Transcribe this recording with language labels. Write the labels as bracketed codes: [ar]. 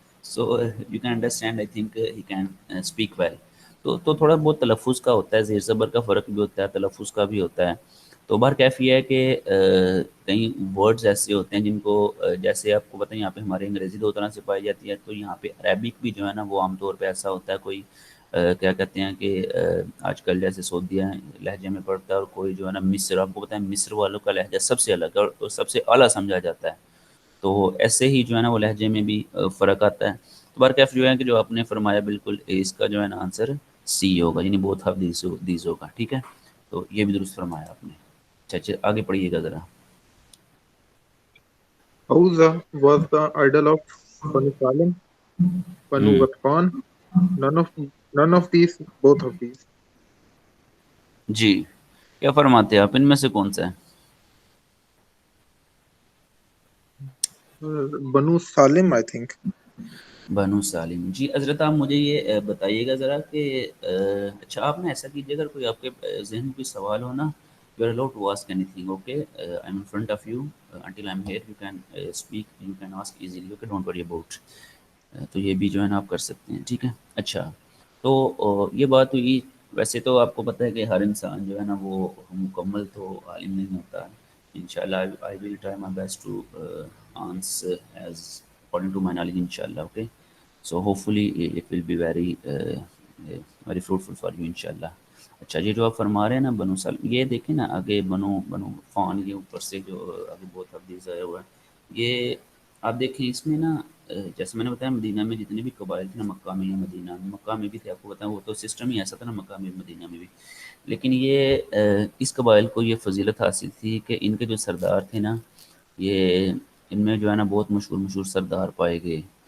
[en] So you can understand. I think he can speak well. [ur] تو تھوڑا بہت تلفظ کا ہوتا ہے, زیر زبر کا فرق بھی ہوتا ہے, تلفظ کا بھی ہوتا ہے. تو بہر کیف یہ ہے کہ کئی ورڈز ایسے ہوتے ہیں جن کو جیسے آپ کو بتائیں یہاں پہ ہمارے انگریزی دو طرح سے پائی جاتی ہے, تو یہاں پہ عربک بھی جو ہے نا وہ عام طور پہ ایسا ہوتا ہے, کوئی کیا کہتے ہیں کہ آج کل جیسے سعودیہ لہجے میں پڑھتا ہے, اور کوئی جو ہے نا مصر, آپ کو پتہ ہے مصر والوں کا لہجہ سب سے الگ ہے اور سب سے اعلیٰ سمجھا جاتا ہے. تو ایسے ہی جو ہے نا وہ لہجے میں بھی فرق آتا ہے. تو بہرکیف جو ہے کہ جو آپ نے فرمایا بالکل اس کا جو ہے نا آنسر سی ہوگا, یعنی [en] both of these [ur] ہوگا. ٹھیک ہے, تو یہ بھی درست فرمایا آپ نے. اچھا آگے پڑھیے گا ذرا. [en] Hauza was the idol of Banu Salim, Banu ہوں, Ghatfan, none of these, both of these. [ur] جی, کیا فرماتے ہیں آپ, ان میں سے کون سا ہے؟ [en] Banu Salim, I think. [ur] بنو سالم. جی حضرت, آپ مجھے یہ بتائیے گا ذرا کہ اچھا آپ نے ایسا کیجیے, اگر کوئی آپ کے ذہن میں کوئی سوال ہو نا, [en] You are allowed to ask anything. Okay, I am in front of you until I am here, you can speak, you can ask easily. Okay, don't worry about. [ur] تو یہ بھی جو ہے نا آپ کر سکتے ہیں. ٹھیک ہے, اچھا تو یہ بات ہوئی. ویسے تو آپ کو پتہ ہے کہ ہر انسان جو ہے نا وہ مکمل تو عالم نہیں ہوتا. انشاءاللہ [en] I will try my best to answer as according to my knowledge, inshallah. Okay, so hopefully it will be very fruitful for you, inshallah. [ur] اچھا یہ جو آپ فرما رہے ہیں نا بنو سالم، یہ دیکھیں نا آگے بنو بنو فان کے اوپر سے جو آگے بہت حدیث آیا ہوا ہے، یہ آپ دیکھیں اس میں نا جیسے میں نے بتایا مدینہ میں جتنے بھی قبائل تھے نا، مکہ میں یا مدینہ میں، مکہ میں بھی تھے، آپ کو بتائیں وہ تو سسٹم ہی ایسا تھا نا مکہ میں مدینہ میں بھی، لیکن یہ اس قبائل کو یہ فضیلت حاصل تھی کہ ان کے جو سردار تھے نا، یہ ان میں جو ہے نا بہت مشہور مشہور سردار پائے گئے.